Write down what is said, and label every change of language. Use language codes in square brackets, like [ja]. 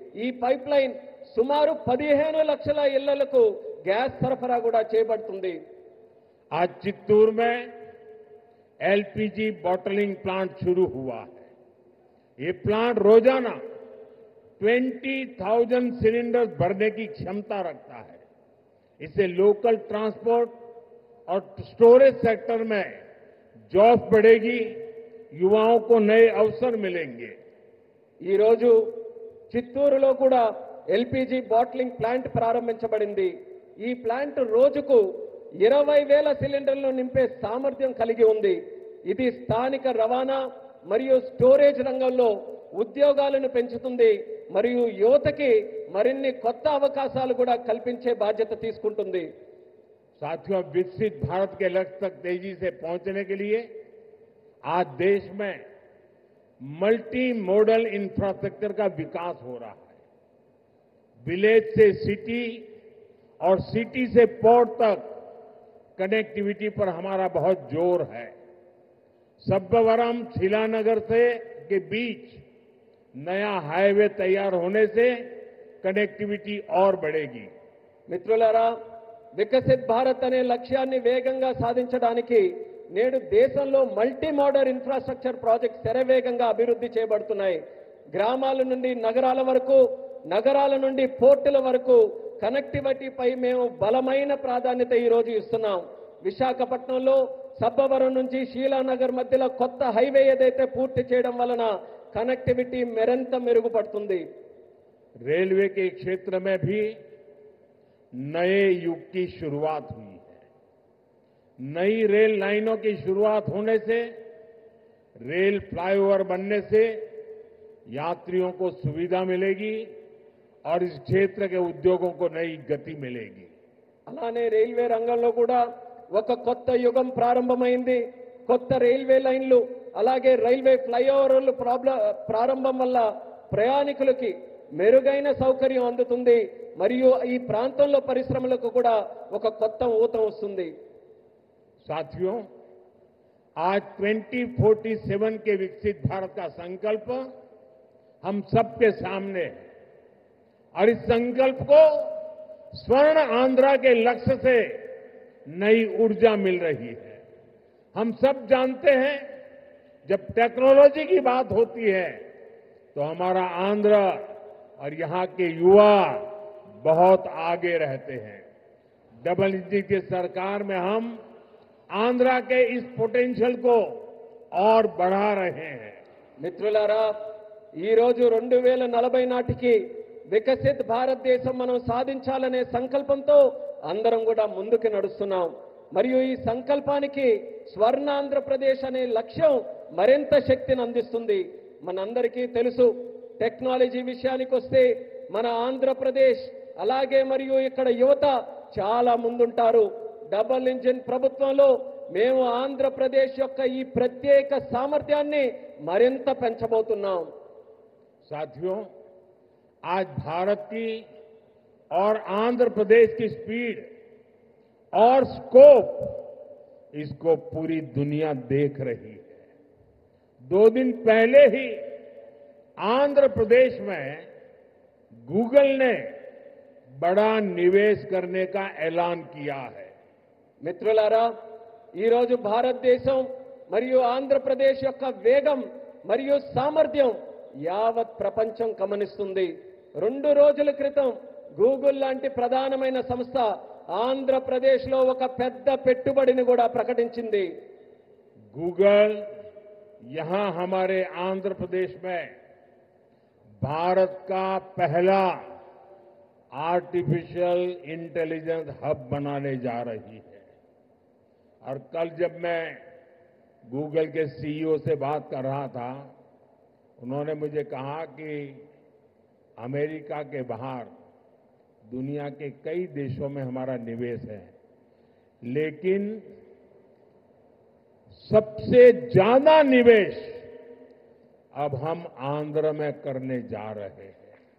[te] ఈ pipe line సుమారు 15 లక్షల ఇళ్లకు గ్యాస్ సరఫరా కూడా చేయబడుతుంది. [hi] आज चित्तूर में एलपीजी बॉटलिंग प्लांट शुरू हुआ है। ये प्लांट रोजाना 20,000 सिलेंडर भरने की क्षमता रखता है। इससे लोकल ट्रांसपोर्ट और स्टोरेज सेक्टर में जॉब बढ़ेगी, युवाओं को नए अवसर मिलेंगे। [te] ఈ రోజు చిత్తూరులో కూడా ఎల్పీజీ బాటిలింగ్ ప్లాంట్ ప్రారంభించబడింది. ఈ ప్లాంట్ రోజుకు 20,000 సిలిండర్లను నింపే సామర్థ్యం కలిగి ఉంది. ఇది స్థానిక రవాణా మరియు స్టోరేజ్ రంగంలో ఉద్యోగాలను పెంచుతుంది మరియు యువతకి మరిన్ని కొత్త అవకాశాలు కూడా కల్పించే బాధ్యత తీసుకుంటుంది. [hi] साथियों, विकसित भारत के लक्ष्य तक तेजी से पहुंचने के लिए आज देश में मल्टी मॉडल इंफ्रास्ट्रक्चर का विकास हो रहा है। विलेज से सिटी और सिटी से पोर्ट तक कनेक्टिविटी पर हमारा बहुत जोर है। सब्बवरम शिलानगर से के बीच नया हाईवे तैयार होने से कनेक्टिविटी और बढ़ेगी। [te] మిత్రులారా, వికసిత్ భారత్ అనే లక్ష్యాన్ని వేగంగా సాధించడానికి నేడు దేశంలో మల్టీ మోడల్ ఇన్ఫ్రాస్ట్రక్చర్ ప్రాజెక్ట్ శరవేగంగా అభివృద్ధి చేయబడుతున్నాయి. గ్రామాల నుండి నగరాల వరకు, నగరాల నుండి పోర్టుల వరకు కనెక్టివిటీపై మేము బలమైన ప్రాధాన్యత ఈ రోజు ఇస్తున్నాం. విశాఖపట్నంలో సబ్బవరం నుంచి శీలానగర్ మధ్యలో కొత్త హైవే ఏదైతే పూర్తి చేయడం వలన కనెక్టివిటీ మరింత మెరుగుపడుతుంది. [hi] रेलवे के क्षेत्र में भी नए युग की शुरुआत हुई है। नई रेल लाइनों की शुरुआत होने से, रेल फ्लाईओवर बनने से यात्रियों को सुविधा मिलेगी और इस क्षेत्र के उद्योगों को नई गति मिलेगी। [te] అలానే రైల్వే రంగంలో కూడా ఒక కొత్త యుగం ప్రారంభమైంది. కొత్త రైల్వే లైన్లు అలాగే రైల్వే ఫ్లైఓవర్లు ప్రారంభం వల్ల ప్రయాణికులకి మెరుగైన సౌకర్యం అందుతుంది మరియు ఈ ప్రాంతంలో పరిశ్రమలకు కూడా ఒక కొత్త ఊతం వస్తుంది. [hi] साथियों, आज 2047 के विकसित भारत का संकल्प हम सबके सामने है और इस संकल्प को स्वर्ण आंध्रा के लक्ष्य से नई ऊर्जा मिल रही है। हम सब जानते हैं, जब टेक्नोलॉजी की बात होती है तो हमारा आंध्र और यहां के युवा बहुत आगे रहते हैं। डबल इंजन की सरकार में हम आंध्रा के इस पोटेंशियल को और बढ़ा रहे हैं। [te] మిత్రులారా ఈ రోజు 2040 నాటికి వికసిత్ భారతదేశం మనం సాధించాలనే సంకల్పంతో అందరం కూడా ముందుకు నడుస్తున్నాం. మరియు ఈ సంకల్పానికి స్వర్ణాంధ్రప్రదేశ్ అనే లక్ష్యం మరింత శక్తిని అందిస్తుంది. మనందరికీ తెలుసు, టెక్నాలజీ విషయానికి వస్తే మన ఆంధ్రప్రదేశ్ అలాగే మరియు ఇక్కడ యువత చాలా ముందుంటారు. డబుల్ ఇంజిన్ ప్రభుత్వంలో మేము ఆంధ్రప్రదేశ్ యొక్క ఈ ప్రత్యేక సామర్థ్యాన్ని మరింత పెంచబోతున్నాం. [hi] साथियों, आज भारत की और आंध्र प्रदेश की स्पीड और स्कोप, इसको पूरी दुनिया देख रही है। 2 दिन पहले ही आंध्र प्रदेश में गूगल ने बड़ा निवेश करने का ऐलान किया है। [te] మిత్రులారా, ఈ రోజు భారతదేశం మరియు ఆంధ్రప్రదేశ్ యొక్క వేగం మరియు సామర్థ్యం యావత్ ప్రపంచం గమనిస్తుంది. 2 రోజుల క్రితం గూగుల్ లాంటి ప్రధానమైన సంస్థ ఆంధ్రప్రదేశ్లో ఒక పెద్ద పెట్టుబడిని కూడా ప్రకటించింది. [hi] गूगल यहां हमारे आंध्र प्रदेश में भारत का पहला आर्टिफिशियल इंटेलिजेंस हब बनाने जा रही है। और कल जब मैं गूगल के सीईओ से बात कर रहा था, उन्होंने मुझे कहा कि अमेरिका के बाहर दुनिया के कई देशों में हमारा निवेश है, लेकिन सबसे ज्यादा निवेश अब हम आंध्र में करने जा रहे हैं।